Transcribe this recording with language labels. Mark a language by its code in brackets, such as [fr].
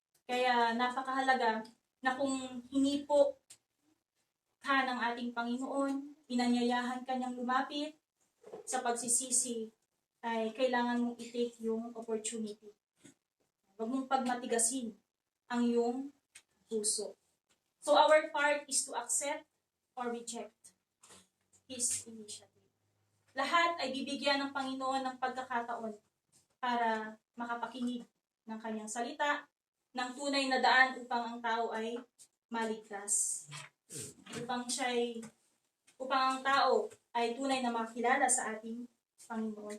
[tl] Kaya napakahalaga na kung hinipo ka ng ating Panginoon, pinanyayahan ka niyang lumapit sa pagsisisi, ay kailangan mong i-take yung opportunity. Huwag mong pagmatigasin ang iyong puso. [en] So our part is to accept or reject His initiative. [tl] lahat ay bibigyan ng Panginoon ng pagkakataon para makapakinig ng kanyang salita, ng tunay na daan upang ang tao ay maligtas. Upang ang tao ay tunay na makilala sa ating Panginoon.